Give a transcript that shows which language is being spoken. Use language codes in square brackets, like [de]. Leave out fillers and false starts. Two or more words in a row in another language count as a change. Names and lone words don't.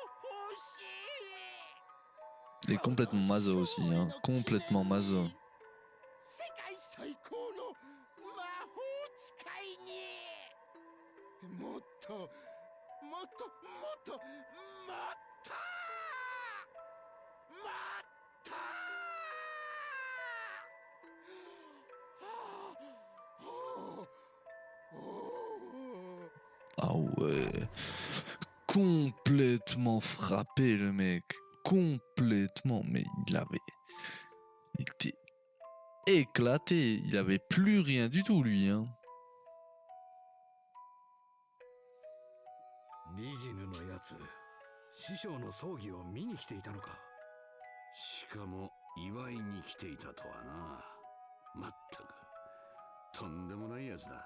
[fr] Il est complètement maso aussi, hein. Complètement maso. [ja] 最高の魔法使いにもっともっともっともっともっと [fr] Ah ouais. Complètement frappé le mec. Complètement. Mais il était éclaté. Il avait plus rien du tout lui. Hein. [ja] ビジヌのやつ、師匠の葬儀を見に来ていたのか。しかも祝いに来ていたとはな。まったくとんでもないやつだ。